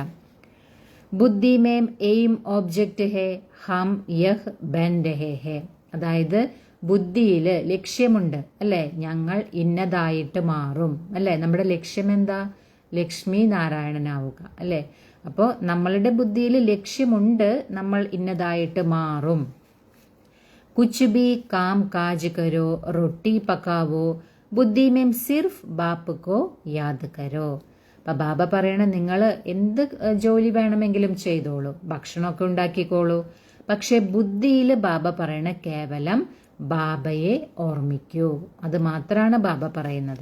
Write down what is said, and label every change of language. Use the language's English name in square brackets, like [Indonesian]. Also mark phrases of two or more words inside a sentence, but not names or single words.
[Hindi] बुद्धि में [English] aim object [Hindi] है हम यह बन रहे हैं. [Malayalam] അതായത് ബുദ്ധിയിൽ ലക്ഷ്യമുണ്ട്, അല്ലെ? ഞങ്ങൾ ഇന്നതായിട്ട് മാറും, അല്ലെ? നമ്മുടെ ലക്ഷ്യം എന്താ? ലക്ഷ്മി നാരായണനാവുക, അല്ലെ? അപ്പോൾ നമ്മളുടെ ബുദ്ധിയിൽ ലക്ഷ്യമുണ്ട്, നമ്മൾ ഇന്നതായിട്ട് മാറും. [Hindi] कुछ भी काम काज करो, रोटी पकावो, बुद्धि में सिर्फ बाप को याद करो. [Malayalam] അപ്പൊ ബാബ പറയണ, നിങ്ങൾ എന്ത് ജോലി വേണമെങ്കിലും ചെയ്തോളൂ, ഭക്ഷണമൊക്കെ ഉണ്ടാക്കിക്കോളൂ, പക്ഷെ ബുദ്ധിയിൽ ബാബ പറയണ കേവലം ബാബയെ ഓർമ്മിക്കൂ, അത് മാത്രമാണ് ബാബ പറയുന്നത്.